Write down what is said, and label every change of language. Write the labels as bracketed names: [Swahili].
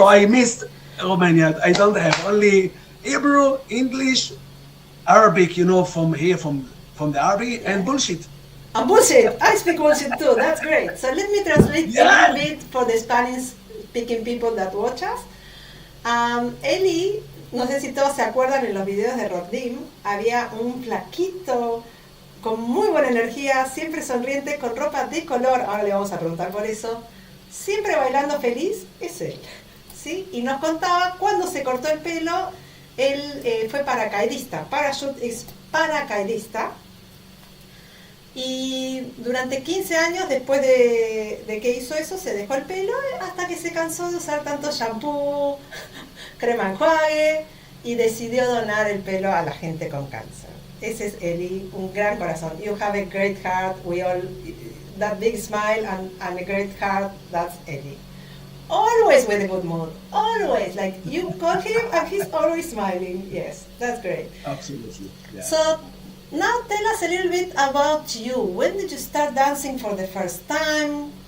[English] I missed Romania. I don't have only Hebrew, English, Arabic. From here, from the Arabic and bullshit. Bullshit. I speak bullshit too. That's great. So let me translate a little Yeah. bit for the Spanish speaking people that watch us. [Spanish] Eli, no sé si todos se acuerdan en los videos de Roddim, había un flaquito con muy buena energía, siempre sonriente, con ropa de color, ahora le vamos a preguntar por eso, siempre bailando feliz, es él. ¿Sí? Y nos contaba cuando se cortó el pelo, él fue paracaidista, parachute es paracaidista, y durante 15 años después de que hizo eso se dejó el pelo hasta que se cansó de usar tanto shampoo, crema enjuague y decidió donar el pelo a la gente con cáncer. Ese es Eli, un gran corazón. [English] You have a great heart, we all, that big smile and a great heart, that's Eli. Always with a good mood, always, like you call him and he's always smiling. Yes, that's great. Absolutely. Yeah. So now tell us a little bit about you. When did you start dancing for the first time?